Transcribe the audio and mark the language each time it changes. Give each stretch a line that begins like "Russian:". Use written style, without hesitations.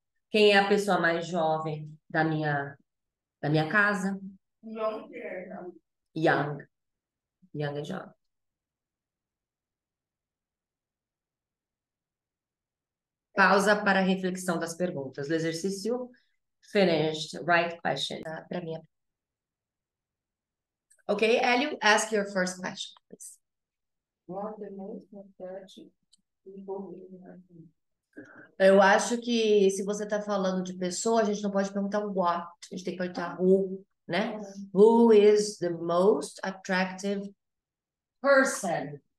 Portuguese: Quem é a pessoa mais jovem da minha casa? João Pierre. Young. Young é jovem. Pausa para a reflexão das perguntas. O exercício finished.
English: Right question.
Portuguese: Para mim.
English: Ok, Hélio, ask your first question, please. What the most important people in your life?
Portuguese: Eu acho que se você está falando de pessoa, a gente não pode perguntar what, a gente tem que perguntar who, né?
English: Who is the most attractive person?